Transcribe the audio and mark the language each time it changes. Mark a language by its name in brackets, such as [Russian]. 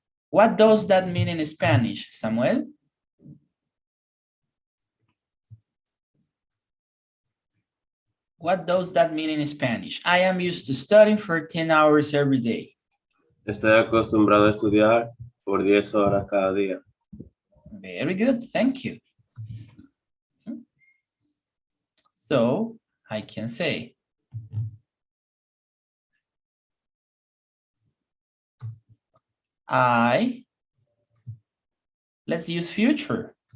[English] What does that mean in Spanish, Samuel? What does that mean in Spanish? I am used to studying for 10 hours every day. [Spanish] Estoy acostumbrado a estudiar por 10 horas cada día. [English] Very good, thank you. So I can say, let's use future.